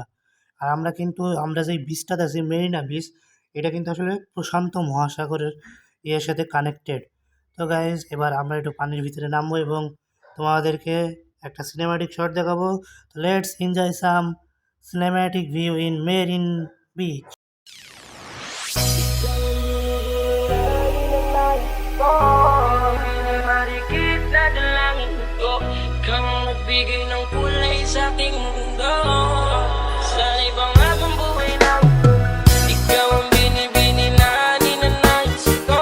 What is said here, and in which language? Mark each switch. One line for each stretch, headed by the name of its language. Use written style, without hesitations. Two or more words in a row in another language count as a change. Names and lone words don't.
Bangla: আর আমরা যেই বিচটাতে আছি মেরিনা বিচ, এটা কিন্তু আসলে প্রশান্ত মহাসাগরের ইয়ের সাথে কানেক্টেড। তো গাইজ এবার আমরা একটু পানির ভিতরে নামবো এবং তোমাদেরকে একটা সিনেম্যাটিক শট দেখাবো।
English: Let's enjoy some cinematic view in Marine Beach.
Filipino: Marikit na dalangin ko, kang nagbigay ng kulay sa aking mundo. Sa ibang habang buhay na ikaw ang binibini na ninanais ko.